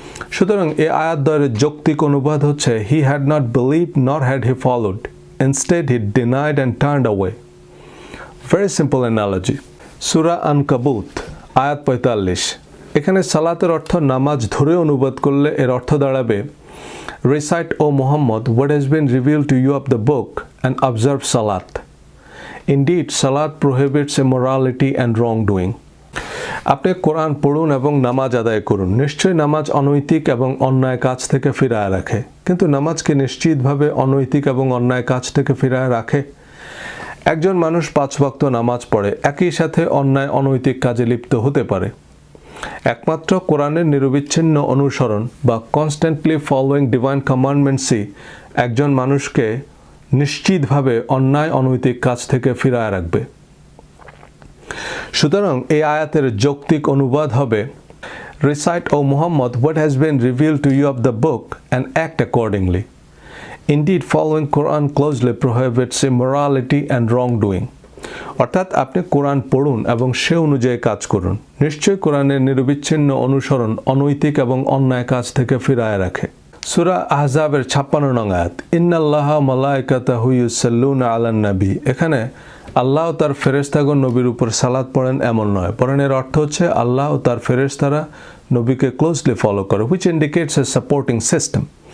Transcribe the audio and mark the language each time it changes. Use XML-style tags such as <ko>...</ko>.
<bn>সুতরাং এই আয়াতদ্বয়ের যৌক্তিক অনুবাদ হচ্ছে,</bn> <en>He had not believed nor had he followed, instead he denied and turned away. Very simple analogy.</en> <bn>সূরা আনকাবুত আয়াত 45। এখানে সালাতের অর্থ নামাজ ধরে অনুবাদ করলে এর অর্থ দাঁড়াবে,</bn> <en>Recite O Muhammad what has been revealed to you of the book and observe salat. Indeed, salat prohibits immorality and wrongdoing.</en> <bn>আপনি কোরআন পড়ুন এবং নামাজ আদায় করুন। নিশ্চয়ই নামাজ অনৈতিক এবং অন্যায় কাজ থেকে ফিরায় রাখে। কিন্তু নামাজ কি নিশ্চিতভাবে অনৈতিক এবং অন্যায় কাজ থেকে ফিরায় রাখে? একজন মানুষ 5 ওয়াক্ত নামাজ পড়ে, একই সাথে অন্যায় অনৈতিক কাজে লিপ্ত হতে পারে। একমাত্র কোরআনের নিরবিচ্ছিন্ন অনুসরণ বা</bn> <en>constantly following divine কমান্ডমেন্টসই</en> <bn>একজন মানুষকে নিশ্চিতভাবে অন্যায় অনৈতিক কাজ থেকে ফিরায় রাখবে। সুতরাং এই আয়াতের যৌক্তিক অনুবাদ হবে,</bn> <en>Recite, O Muhammad, what has been revealed to you of the book and act accordingly. Indeed, following Quran closely prohibits immorality and wrongdoing.</en> <bn>অর্থাৎ আপনি কোরআন পড়ুন এবং সে অনুযায়ী কাজ করুন। নিশ্চয়ই কোরআনের নিরবিচ্ছিন্ন অনুসরণ অনৈতিক এবং অন্যায় কাজ থেকে ফিরায় রাখে। সূরা আহজাবের 56 নং আয়াত,</bn> <ar>ইন্নাল্লাহা মালাইকাতাহু ইউসাল্লুনা আলান নবী।</ar> <bn>এখানে আল্লাহ ও তার ফেরেশতাগণ নবীর উপর সালাত পড়েন এমন নয়, বরং এর অর্থ হচ্ছে আল্লাহ ও তার ফেরেশতারা নবীকে ক্লোজলি ফলো করে,</bn> <en>which indicates a supporting system.</en>